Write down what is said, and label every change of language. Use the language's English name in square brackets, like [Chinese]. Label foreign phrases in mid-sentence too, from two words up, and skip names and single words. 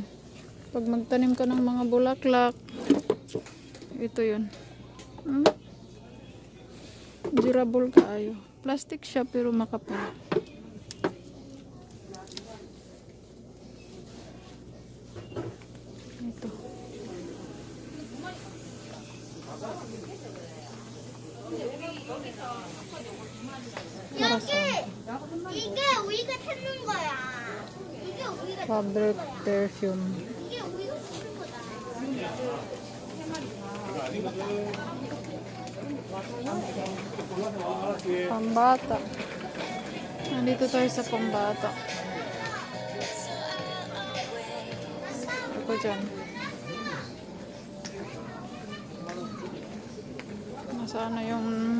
[Filipino] Pag magtanim ka ng mga bulaklak, ito yun. [Cebuano] Durable kaayo. [Filipino] Plastic siya pero makapal. Ito. [Korean] 이게 우리가 찾는 거야. 이게 우리가 [English] Fabric perfume. [Korean] 이게 우리가 찾는 거다. [Filipino] Pambata. Nandito tayo sa pambata. Ako dyan. Nasaan na yung...